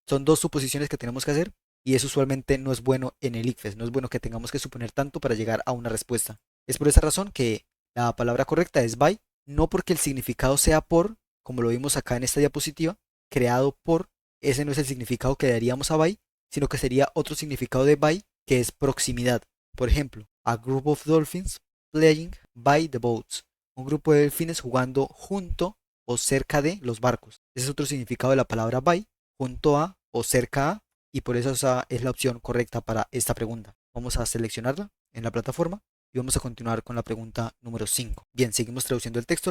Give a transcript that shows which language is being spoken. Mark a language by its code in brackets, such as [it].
[es] Son dos suposiciones que tenemos que hacer y eso usualmente no es bueno en el ICFES, no es bueno que tengamos que suponer tanto para llegar a una respuesta. Es por esa razón que la palabra correcta es by, no porque el significado sea por, como lo vimos acá en esta diapositiva, creado por, ese no es el significado que daríamos a by, sino que sería otro significado de by que es proximidad. Por ejemplo, [en] a group of dolphins playing by the boats. [es] Un grupo de delfines jugando junto o cerca de los barcos. Ese es otro significado de la palabra by, junto a o cerca a, y por eso esa es la opción correcta para esta pregunta. Vamos a seleccionarla en la plataforma y vamos a continuar con la pregunta número 5. Bien, seguimos traduciendo el texto.